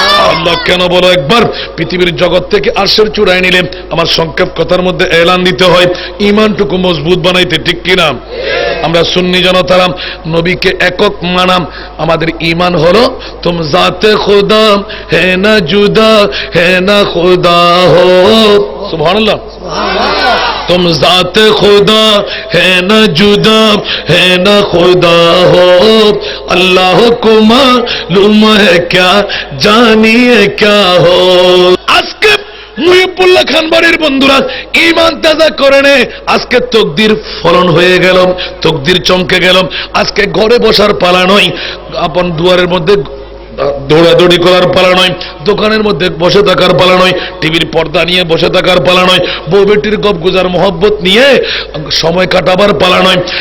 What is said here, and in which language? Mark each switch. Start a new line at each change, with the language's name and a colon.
Bangla: আল্লাহ কেন বলো একবার, পৃথিবীর জগৎ থেকে আরশের চূড়ায় নিলে আমার সংক্ষেপ কথার মধ্যে এলান দিতে হয় ইমানটুকু মজবুত বানাইতে, ঠিক কিনা? আমরা সুন্নি জনতারাম নবীকে একক মানাম। আমাদের ঈমান হলো
Hindi: তুম জাতে খুদা হে না জুদা হে না খুদা হো।
Bangla: সুবহানাল্লাহ।
Hindi: तुम जाते खुदा है न जुदा है न खुदा हो, अल्लाह को मालूम है क्या जानिए क्या हो।
Bangla: আজকে মুহিবুল্লাহ খান বাড়ির বন্ধুরা ঈমান তাজা করে নে। আজকে তকদির ফলন হয়ে গেল, তকদির চমকে গেল। আজকে ঘরে বসার পালা নয়, আপন দুয়ারের মধ্যে দৌড়াদৌড়ি করার পালা নয়, দোকানের মধ্যে বসে থাকার পালা নয়, টিভির পর্দা নিয়ে বসে থাকার পালা নয়, বউ বেটির গপ গুজার মোহব্বত নিয়ে সময় কাটাবার পালা নয়।